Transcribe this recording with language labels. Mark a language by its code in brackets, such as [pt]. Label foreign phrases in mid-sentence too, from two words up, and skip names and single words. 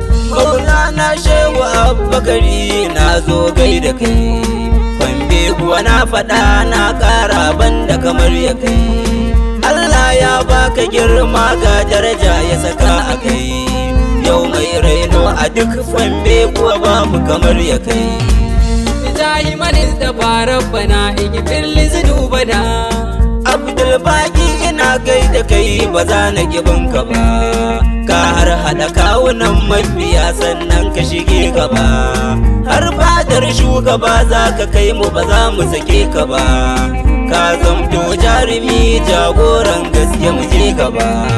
[ha] Maulana Shehu Abba Gari na zo gaida kai. Kwambe kuwa na faɗa na ƙara banda kamar ya kai. Allah ya baka girma ga daraja ya saka a kai. Yau mai raino a duk Kwambe kuwa babu kamar ya kai. [ar] بجاه من اصطفى ربنا اغفر لذنوبنا. [ha] Abdulbaki ina gaida kai, ba za na ƙi bin ka ba. Ka har haɗa kawunan mabiya, sannan ka shige gaba. Har fadar shugaba za ka kai mu, ba za mu sake ka ba. Ka zamto jarumi, jagoran gaske, mu je gaba.